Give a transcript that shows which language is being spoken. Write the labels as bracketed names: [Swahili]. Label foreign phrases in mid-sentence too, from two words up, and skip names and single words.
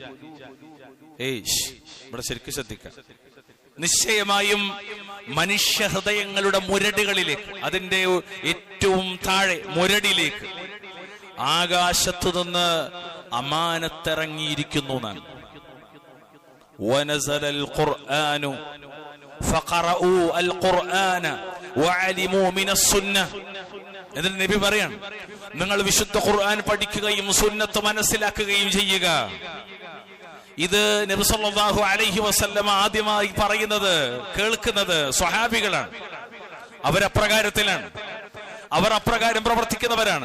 [Malayalam] ഇവിടെ ശരിക്കും ശ്രദ്ധിക്കുക. നിശ്ചയമായും മനുഷ്യ ഹൃദയങ്ങളുടെ മുരടുകളിലേക്ക്, അതിന്റെ ഏറ്റവും താഴെ മുരടിലേക്ക് ആകാശത്തു നിന്ന് അമാനത്തിറങ്ങിയിരിക്കുന്നു എന്നാണ്. [Arabic] ونزل القرآن فقرأوا القرآن وعلموا من السنة. [Malayalam] എന്നിട്ട് നബി പറയാണ്, നിങ്ങൾ വിശുദ്ധ ഖുർആൻ പഠിക്കുകയും സുന്നത്ത് മനസ്സിലാക്കുകയും ചെയ്യുക. ഇത് നബി [Arabic] صلى الله عليه وسلم [Malayalam] ആദ്യമായി പറയുന്നത്, കേൾക്കുന്നത് സ്വഹാബികളാണ്. അവരപ്രകാരത്തിലാണ്, അവർ അപ്രകാരം പ്രവർത്തിക്കുന്നവരാണ്.